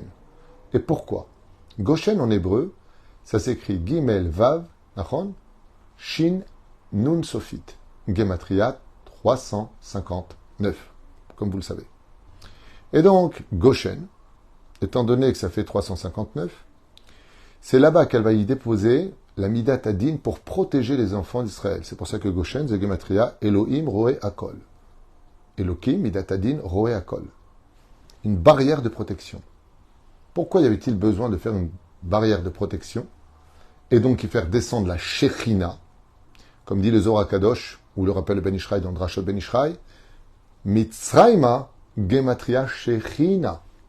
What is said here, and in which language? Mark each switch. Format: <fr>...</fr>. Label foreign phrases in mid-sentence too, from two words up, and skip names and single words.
<fr>Et pourquoi? Goshen en hébreu, ça s'écrit</fr> <he>גימל וו,</he> <fr>Nachon,</fr> <he>שין נון סופית,</he> <fr>Gematria 359, comme vous le savez. Et donc, Goshen, étant donné que ça fait 359, c'est là-bas qu'elle va y déposer la</fr> <he>מידת הדין</he> <fr>pour protéger les enfants d'Israël. C'est pour ça que Goshen, c'est Gematria,</fr> <he>אלוהים רואה הכל. אלוהים, מידת הדין, רואה הכל.</he> <fr>Une barrière de protection. Pourquoi y avait-il besoin de faire une barrière de protection et donc y faire descendre la Shechina, comme dit le Zohar Kadosh, ou le rappelle le Ben Ishraï dans Drashot Ben Ishraï,</fr> <he>מצרימה גימטריה שכינה.</he>